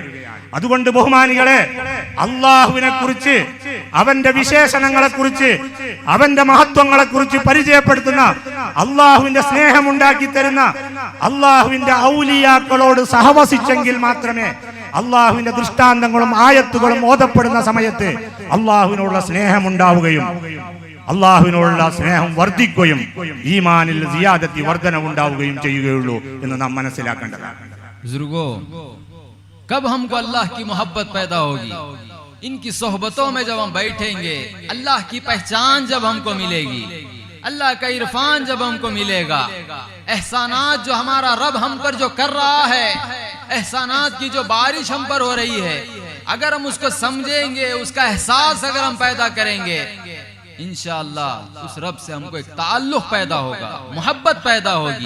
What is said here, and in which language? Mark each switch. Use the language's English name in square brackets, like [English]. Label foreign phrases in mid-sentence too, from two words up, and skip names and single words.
[Malayalam] അതുകൊണ്ട് ബഹുമാനികളെ, അള്ളാഹുവിനെ കുറിച്ച്, അവന്റെ വിശേഷണങ്ങളെ കുറിച്ച്, അവന്റെ മഹത്വങ്ങളെ കുറിച്ച് പരിചയപ്പെടുത്തുന്ന, അള്ളാഹുവിന്റെ സ്നേഹമുണ്ടാക്കി തരുന്ന അള്ളാഹുവിന്റെ ഔലിയാക്കളോട് സഹവസിച്ചെങ്കിൽ മാത്രമേ അള്ളാഹുവിന്റെ ദൃഷ്ടാന്തങ്ങളും ആയത്തുകളും ഓതപ്പെടുന്ന സമയത്ത് അള്ളാഹുവിനുള്ള സ്നേഹമുണ്ടാവുകയും അള്ളാഹുവിനുള്ള സ്നേഹം വർദ്ധിക്കുകയും ഈമാനിൽ സിയാദത്തി വർധനവുണ്ടാവുകയും ചെയ്യുകയുള്ളൂ എന്ന് നാം മനസ്സിലാക്കേണ്ടതാണ്. [Hindi] बुजुर्गों, कब हमको अल्लाह की मोहब्बत पैदा होगी? इनकी सोहबतों में जब हम बैठेंगे, अल्लाह की पहचान जब हमको मिलेगी, अल्लाह का इरफान जब हमको मिलेगा, एहसानात जो हमारा रब हम पर जो कर रहा है, एहसानात की जो बारिश हम पर हो रही है, अगर हम उसको समझेंगे, उसका एहसास अगर हम पैदा करेंगे, इंशाअल्लाह उस रब से हमको एक ताल्लुक पैदा होगा, मोहब्बत पैदा होगी।